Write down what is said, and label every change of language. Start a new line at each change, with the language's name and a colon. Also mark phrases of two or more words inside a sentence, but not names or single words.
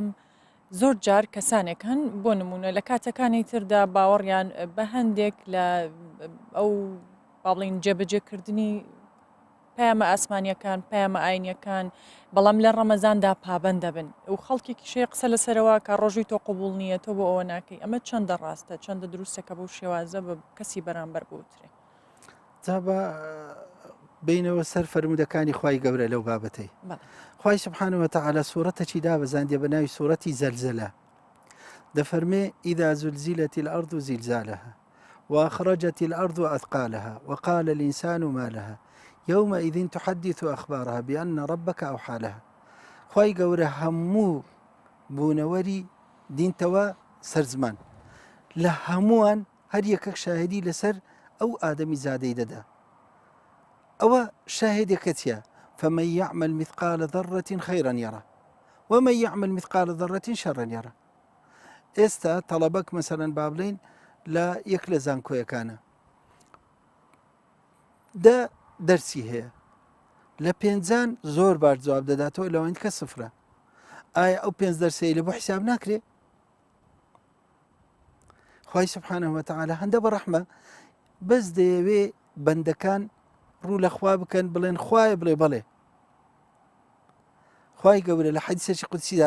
Central Kurdish: زۆر جار کەسانێک هەن بۆ نمونە لە کاتەکانی تردا باوەڕیان بە هەندێک لە ئەو باڵین جێبەجێکردنی پەیامە ئاسمانیەکان پەیامە ئاینیەکان بەڵام لە ڕەمەزاندا پابەند دەبن و خەڵکێکی شێ قسە لەسەرەوە کە ڕۆژی تۆ قبول نییە تۆ بۆ ئەوە ناکەی ئەمە چەندە ڕاستە چەندە دروستەکە بەو شێوازە بە کەسی بەرامبەر بوترێ تا بە بینەوە سەر فەرمودەکانی خوای گەورە لەو بابەتەی خوای
Arabic: سبحانه وتعالى
Central Kurdish: سورەتێکی دابەزاندێ بە ناوی سورەتی زەلزەلە دەفەرمێ
Arabic: ئیذا زلزلت الأرض زلزالها وأخرجت الأرض أثقالها وقال الإنسان ما لها يومئذ تحدث أخبارها بأن ربك أوحى لها
Central Kurdish: خوای گەورە هەموو بوونەوەری دینتەوە سەرزمان لە هەمووان هەر یەکەک شاهدی لەسەر ئەو ئادەمی زادەی دەدا ئەوە شاهدێکە چیە
Arabic: فمن يعمل مثقال ذرة خيرا يرى ومن يعمل مثقال ذرة شرا يرى
Central Kurdish: ئێستا تەڵەبەك مەسەلەن با بڵێن لە یەک لە زانکۆیەکانە دەرسی هەیە لە پێنجان زۆر باش جواب دەداتەوە لەوەند کە سفرە ئایا ئەو 5 دەرسەی لە بۆ حیساب ناکرێ خوای
Arabic: سبحانه وتعالى
Central Kurdish: هەندە بەڕەحمە بەس دەیەوێ بەندەکان ڕوو لە خوا بکەن بڵێن خوایە بڵێ بەڵێ خوای گەورە لە حەدیسێکی قودسیدا